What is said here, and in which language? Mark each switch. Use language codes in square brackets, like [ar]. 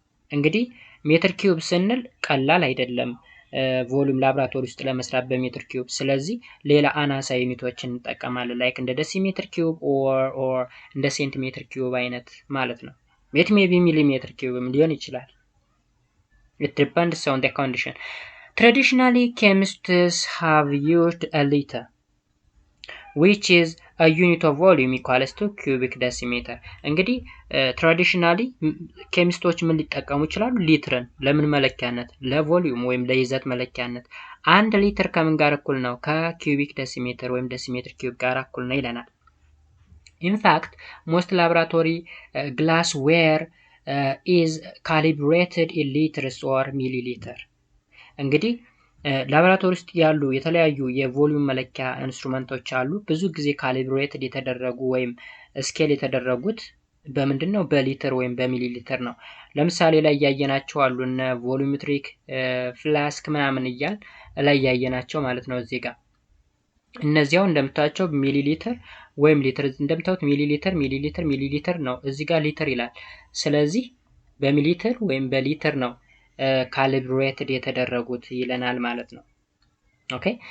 [am] እንግዲህ ሜትር ኪዩብ ስንል ቀላል አይደለም ቮሊዩም ላብራቶሪ ውስጥ ለመስራት በሜትር ኪዩብ። ስለዚህ ሌላ አናሳ ዩኒቶችን እንጠቀማለን ላይክ እንደ ዴሲሜትር ኪዩብ ኦር እንደ ሴንቲሜትር ኪዩብ አይነት ማለት ነው። [en] it may be millimeter cube [am] ሊሆን ይችላል። [en] it depends on the condition. Traditionally, chemists have used a liter, which is a unit of volume equals to cubic decimeter. [am] እንግዲህ ትራዲሽናሊ ኬሚስቶች ምን ሊጠቀሙ ይችላሉ? ሊትርን ለምን መለኪያነት? ለቮሊዩም ወይም ለይዘት መለኪያነት። 1 ሊትር ከምን ጋር እኩል ነው? ከኪዩቢክ ዴሲሜትር ወይም ዴሲሜትር ኪዩብ ጋር እኩል ነው ይለናል። [en] In fact, most laboratory glassware is calibrated in liters or milliliter. [am] እንግዲህ ላብራቶሪ ውስጥ ያሉ የተለያዩ የቮሊዩም መለኪያ ኢንስትሩመንቶች አሉ። ብዙ ጊዜ ካሊብሬትድ የተደረጉ ወይም ስኬል የተደረጉት በምንድነው? በሊትር ወይም በሚሊ ሊትር ነው። ለምሳሌ ላይ ያያየናቸው አሉ እነ ቮሉሜትሪክ ፍላስክ ምናምን እያል ላይ ያያየናቸው ማለት ነው። እዚህ ጋር እነዚያው እንደምታዩቸው ሚሊ ሊትር ወይም ሊትር እንደምታዩት ሚሊ ሊትር ነው። እዚህ ጋር ሊትር ይላል። ስለዚህ በሚሊትር ወይም በሊትር ነው ካሊብሬትድ የተደረጉት ይለናል ማለት ነው። ኦኬ